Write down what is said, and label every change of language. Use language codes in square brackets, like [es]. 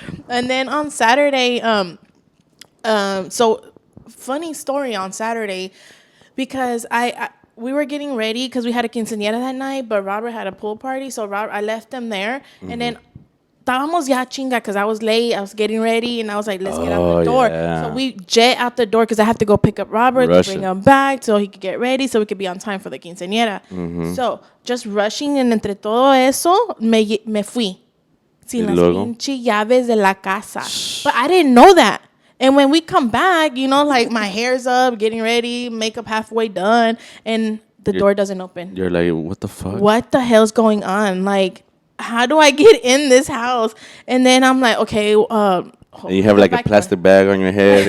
[en] And then on Saturday, so funny story on Saturday, because we were getting ready because we had a quinceañera that night, but Robert had a pool party, so I left them there, and then [es] estábamos ya chinga [en] because I was late. I was getting ready, and I was like, let's get out the door. Yeah. So we jet out the door because I have to go pick up Robert to bring him back so he could get ready so we could be on time for the quinceañera. So just rushing, and [es] entre todo eso, me fui. Sin las pinche llaves de la casa. [en] But I didn't know that. And when we come back, you know, like my hair's up, getting ready, makeup halfway done, and the door doesn't open. You're like, what the fuck? What the hell's going on? Like, how do I get in this house? And then I'm like, okay. And you have like a plastic bag on your head.